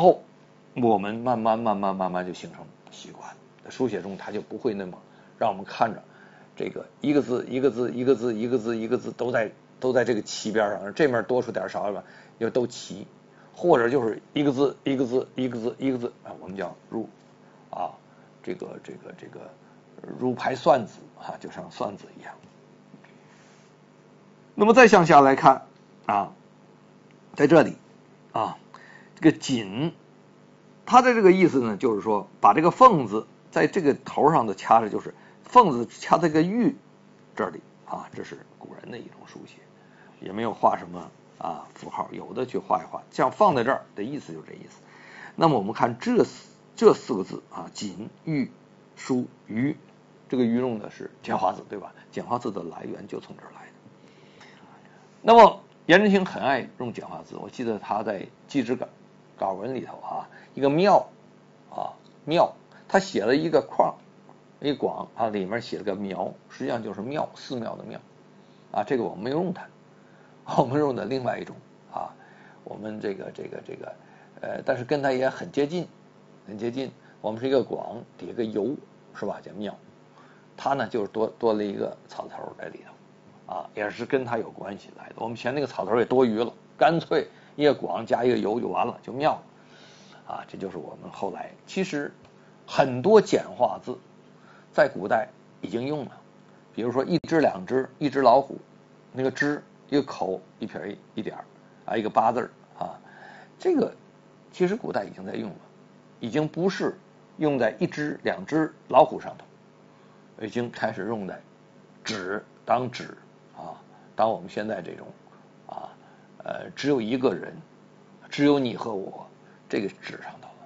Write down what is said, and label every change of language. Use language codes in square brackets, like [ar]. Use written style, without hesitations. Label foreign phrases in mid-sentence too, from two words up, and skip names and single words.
[zh] 後我們慢慢就形成習慣，在書寫中它就不會那麼讓我們看着這個一個字都在這個齊邊上，這面多出點少一點又都齊，或者就是一個字我們叫如這個如排算子就像算子一樣。那麼再向下來看在這裡這個錦，它的這個意思呢，就是說把這個鳳字在這個頭上的掐着，就是鳳字掐在這個玉這裡這是古人的一種書寫，也沒有畫什麼符號，有的去畫一畫，像放在這兒的意思就是這意思。那麼我們看這4 個字錦玉書於，這個於用的是簡化字，對吧？簡化字的來源就從這兒來的。那麼顏真卿很愛用簡化字，我記得他在祭侄稿文裡頭一個廟廟，他寫了一個框一廣裡面寫了個苗，實際上就是廟，寺廟的廟這個我們沒有用它，我們用的另外一種我們这个但是跟它也很接近，我们是一個廣底下個游是吧，叫廟，它呢就是多了一個草頭在裡頭也是跟它有關係來的。我們嫌那個草頭也多餘了，乾脆一個廣加一個游就完了，就廟這就是我們後來其實很多簡化字在古代已經用了，比如說一只兩只，一只老虎，那個只一個口一撇一點一個八字這個其實古代已經在用了，已經不是用在一只兩只老虎上頭，已經開始用在紙當紙當我們現在這種只有一個人，只有你和我這個紙上頭了。